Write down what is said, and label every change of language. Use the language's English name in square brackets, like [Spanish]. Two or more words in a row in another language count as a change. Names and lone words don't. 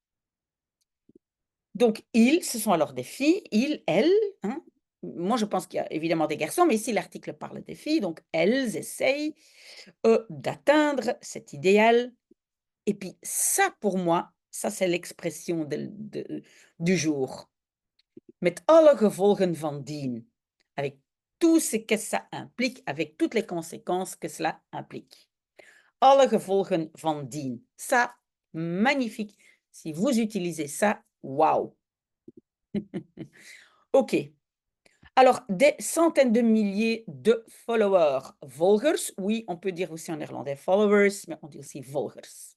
[French] Donc, ce sont alors des filles, elles. Hein? Moi, je pense qu'il y a évidemment des garçons, mais ici, l'article parle des filles. Donc, elles essayent d'atteindre cet idéal. Et puis, ça, pour moi, ça, c'est l'expression du jour. [Dutch] Met alle gevolgen van dien. [French] Avec tout ce que ça implique, avec toutes les conséquences que cela implique. [Dutch] Alle gevolgen van dien. [French] Ça, magnifique. Si vous utilisez ça, waouh. OK. Alors, des centaines de milliers de followers. Volgers, oui, on peut dire aussi en néerlandais followers, mais on dit aussi volgers.